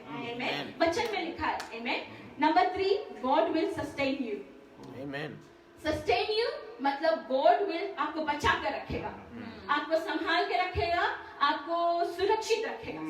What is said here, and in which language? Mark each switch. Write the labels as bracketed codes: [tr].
[hi] आमेन. वचन में लिखा है. आमेन. [en] Number 3, God will sustain you. Amen. Sustain you [hi] मतलब [en] God will [hi] आपको बचा कर रखेगा, आपको संभाल के रखेगा, आपको सुरक्षित रखेगा.